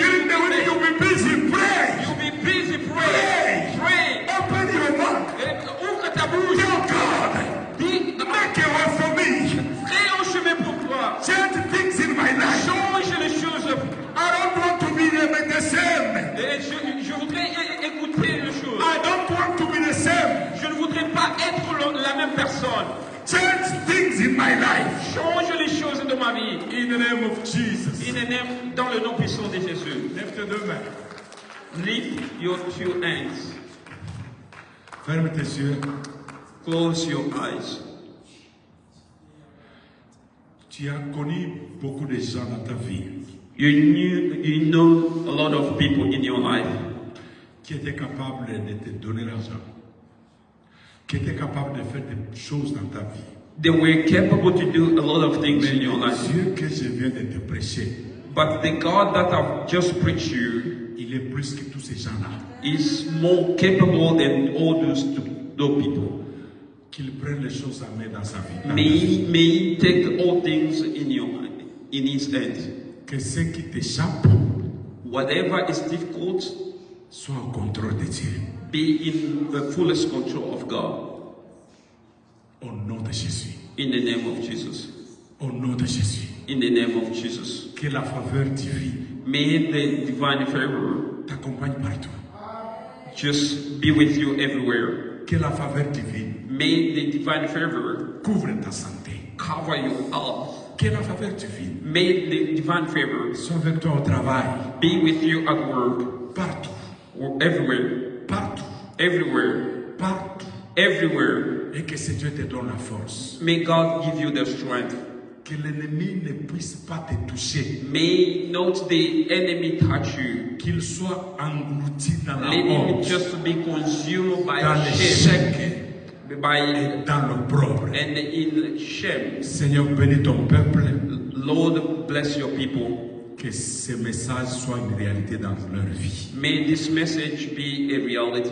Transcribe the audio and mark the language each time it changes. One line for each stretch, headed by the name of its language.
English: During the week, you'll be busy. Pray. you'll be busy praying. Pray. Open your mouth.
French: Ouvre ta bouche.
English: Tell God,
French: Dis,
English: make a way for me.
French: crée un chemin pour toi.
English: Change things in my life.
French: Change les choses.
English: I don't want to be the same.
French: Et je voudrais écouter les choses.
English: I don't want to be the same.
French: Je ne voudrais pas être la même personne.
English: Change things in my life.
French: Change les choses de ma vie.
English: In the name of Jesus.
French: Dans le nom puissant de Jésus. Lève tes deux mains.
English: Lift your two hands.
French: Ferme tes yeux.
English: Close your eyes.
French: Tu as connu beaucoup de gens dans ta vie
English: You know a lot of people in your life
French: qui étaient capables de te donner l'argent, qui étaient capables de faire des choses dans ta vie.
English: they were capable to do a lot of things
French: Mais
English: in your
French: le
English: life.
French: Dieu que je viens de te prêcher,
English: But the God that I've just preached you
French: il est plus que tous ces gens-là.
English: is more capable than all those people.
French: Qu'il prenne les choses en main dans sa vie.
English: May he take all things in his hands.
French: Que ce qui t'échappe
English: Whatever is difficult,
French: soit au contrôle de Dieu.
English: be in the fullest control of God.
French: Au nom de Jésus.
English: In the name of Jesus.
French: Au nom de Jésus.
English: In the name of Jesus.
French: Que la faveur divine
English: May the divine favor
French: t'accompagne partout.
English: just be with you everywhere.
French: Que la faveur divine
English: May the divine favor
French: couvre ta santé.
English: cover your health.
French: Que la faveur divine
English: May the divine favor
French: soit avec toi au travail.
English: be with you at work,
French: Partout.
English: or everywhere,
French: Partout.
English: everywhere,
French: Partout.
English: everywhere.
French: Et que ce Dieu te donne la force.
English: May God give you the strength.
French: Que l'ennemi ne puisse pas te toucher.
English: May not the enemy touch you.
French: Qu'il soit englouti dans la
English: Let him
French: honte,
English: just be consumed by
French: dans
English: shame,
French: l'échec
English: by
French: et dans l'opprobre.
English: and in shame.
French: Seigneur, bénis ton peuple.
English: Lord, bless your people.
French: Que ce message soit une réalité dans leur vie.
English: May this message be a reality in